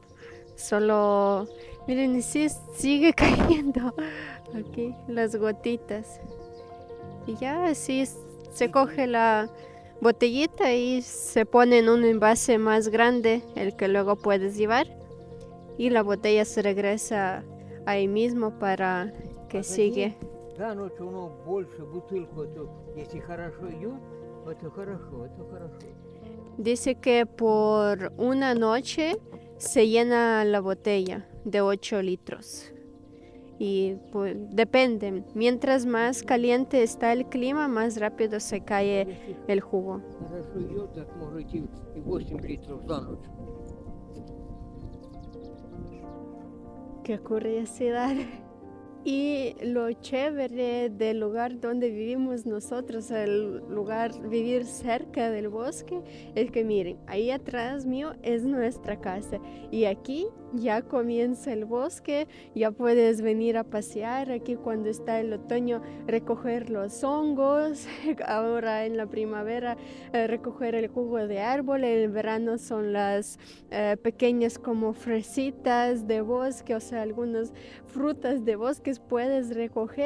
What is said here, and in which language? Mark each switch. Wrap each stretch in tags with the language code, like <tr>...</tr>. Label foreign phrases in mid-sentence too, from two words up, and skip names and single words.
<es>Solo, miren, y sí sigue cayendo aquí las gotitas. Y ya así se coge la botellita y se pone en un envase más grande, el que luego puedes llevar, y la botella se regresa ahí mismo para que sigue.</es> <ru>За ночь оно больше бутылку, если хорошо идет, это хорошо, это хорошо.</ru> <es>Dice que por una noche se llena la botella de 8 litros. Y pues, depende, mientras más caliente está el clima, más rápido se cae el jugo.</es> <ru>Хорошо идет, так может идти и 8 литров за ночь.</ru> <es>Qué curiosidad. Y lo chévere del lugar donde vivimos nosotros, el lugar, vivir cerca del bosque, es que miren, ahí atrás mío es nuestra casa y aquí ya comienza el bosque, ya puedes venir a pasear aquí cuando está el otoño, recoger los hongos, ahora en la primavera recoger el jugo de árbol, en el verano son las pequeñas como fresitas de bosque, o sea, algunas frutas de bosques puedes recoger.</es>